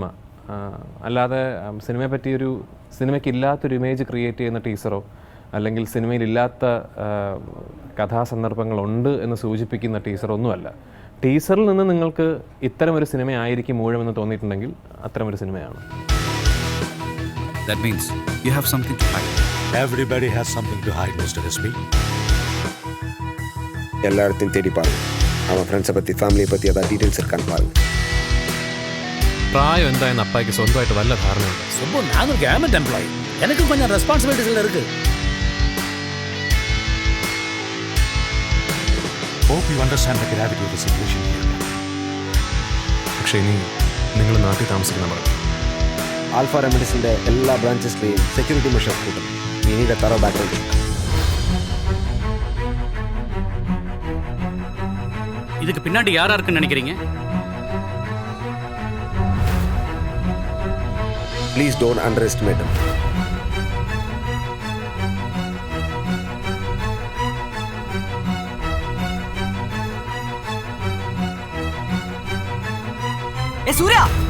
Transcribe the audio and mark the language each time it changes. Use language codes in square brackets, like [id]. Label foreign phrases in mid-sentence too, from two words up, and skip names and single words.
[ml] അല്ലാതെ സിനിമയ്ക്കില്ലാത്തൊരു [en] image create [ml] ചെയ്യുന്ന ടീസറോ അല്ലെങ്കിൽ സിനിമയിലില്ലാത്ത കഥാസന്ദർഭങ്ങളുണ്ട് എന്ന് സൂചിപ്പിക്കുന്ന ടീസറൊന്നുമല്ല. ടീസറിൽ നിന്ന് നിങ്ങൾക്ക് ഇത്തരമൊരു സിനിമ ആയിരിക്കും മൂഴമെന്ന് തോന്നിയിട്ടുണ്ടെങ്കിൽ അത്തരമൊരു സിനിമയാണ്. [en] That means you have something to hide. Everybody has something to hide, Mr. SP. [ta] எல்லாத்தையும் தேடி பாருங்க. அவன் ஃப்ரெண்ட்ஸை பற்றி ஃபேமிலியை பற்றி ஏதாவது டீட்டெயில்ஸ் இருக்கான்னு பாருங்க. [ml] പ്രായം എന്തായെന്ന് അപ്പായ്ക്ക് സ്വന്തമായിട്ട് വല്ല ധാരണയുണ്ട്? [ta] சும்மா நானும் [en] government employee, [ta] எனக்கு கொஞ்சம் ரெஸ்பான்சிபிலிட்டிஸ் இருக்கு. [en] Hope you understand the gravity of the situation here. [ml] പക്ഷേ ഇനി നിങ്ങൾ നാട്ടിൽ താമസിക്കുന്ന പറയും. ஆல்ஃபா ரெமிடிஸிൻ്റെ എല്ലാ ബ്രാഞ്ചസിലെയും [en] security measures [ml] കൂട്ടും. ഇനിയുടെ തറ ബാക്ക്ഗ്രൗണ്ട്. [ta] இதுக்கு பின்னாடி யாரா இருக்குன்னு நினைக்கிறீங்க? [en] please don't under estimate him. சூர்யா,